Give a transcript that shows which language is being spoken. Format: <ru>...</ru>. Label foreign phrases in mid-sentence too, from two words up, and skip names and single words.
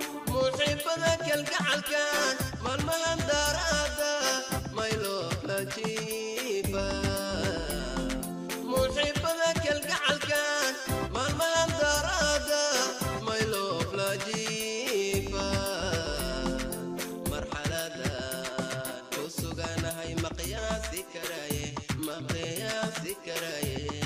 <so>Muxibbada kalgacalka, maalmahan daaraada,</so> <en>my love</en> <so>la jiifa. Muxibbada kalgacalka, maalmahan daaraada,</so> <en>my love</en> <so>la jiifa. Marxalada ku suganahay ma qiyaasi karaye, ma qiyaasi karaye.</so>